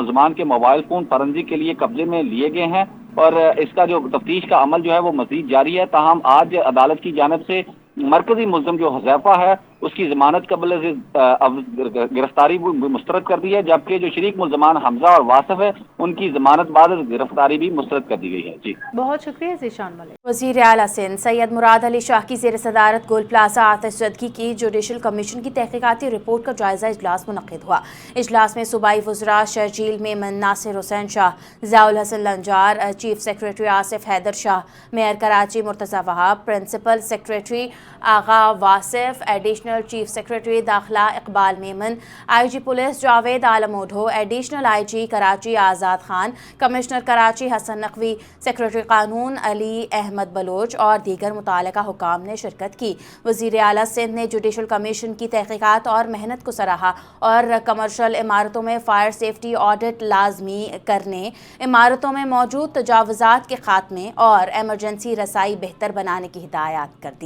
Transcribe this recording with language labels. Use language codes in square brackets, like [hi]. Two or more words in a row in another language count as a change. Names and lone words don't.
[ur] ملزمان کے [en] mobile phone forensic [ur] کے لیے قبضے میں لیے گئے ہیں اور اس کا جو تفتیش کا عمل جو ہے وہ مزید جاری ہے. تاہم آج عدالت کی جانب سے مرکزی ملزم جو حذیفہ ہے اس کی ضمانت قبل گرفتاری مسترد کر دی ہے، جبکہ جو شریک ملزمان حمزہ اور واصف ہے ان کی ضمانت بعد گرفتاری بھی مسترد کر دی گئی ہے. जी بہت شکریہ ذیشان ملک. وزیر اعلیٰ سندھ سید مراد علی شاہ کی زیر صدارت گول پلازہ آتشزدگی کی [en] judicial commission [ur] کی تحقیقاتی رپورٹ کا جائزہ اجلاس منعقد ہوا. اجلاس میں صوبائی وزرا شرجیل میمن، ناصر حسین شاہ، ضیاء الحسن لنجار, [en] chief secretary [ur] آصف حیدر شاہ، میئر کراچی مرتضیٰ وہاب, [en] principal secretary [ur] آغا واصف, [en] additional chief secretary [ur] داخلہ اقبال میمن, [en] IG police [ur] جاوید عالم اوڈھو, [en] additional IG [ur] کراچی آزاد خان، کمشنر کراچی حسن نقوی، سیکرٹری قانون علی احمد بلوچ اور دیگر متعلقہ حکام نے شرکت کی. وزیر اعلیٰ سندھ نے [en] judicial commission [ur] کی تحقیقات اور محنت کو سراہا اور کمرشل عمارتوں میں [en] fire safety audit [ur] لازمی کرنے، عمارتوں میں موجود تجاوزات کے خاتمے اور ایمرجنسی رسائی بہتر بنانے کی ہدایت کر دی.